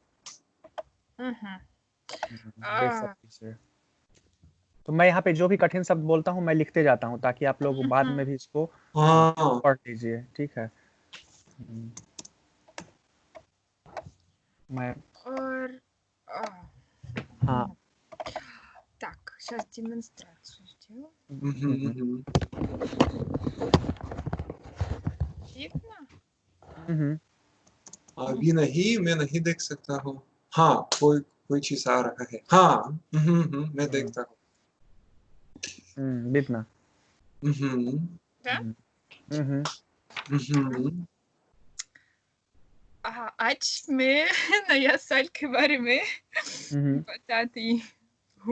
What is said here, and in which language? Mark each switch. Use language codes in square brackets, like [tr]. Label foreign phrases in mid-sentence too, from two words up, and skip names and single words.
[hi] आ, बेसब्री से। तो मैं यहाँ पे जो भी कठिन शब्द बोलता हूँ, मैं लिखते जाता हूँ, ताकि आप लोग बाद में भी इसको हाँ। पढ़ लीजिए, ठीक है? मैं और हाँ [ru] так, сейчас демонстрацию сделаю. Видно? [hi] अभी नहीं, मैं नहीं देख सकता हूँ। हाँ, कोई चीज आ रहा है। हाँ, मैं देखता हूँ। [ru] видно। Да? [hi] आज मैं नया साल के बारे में बताती हूँ।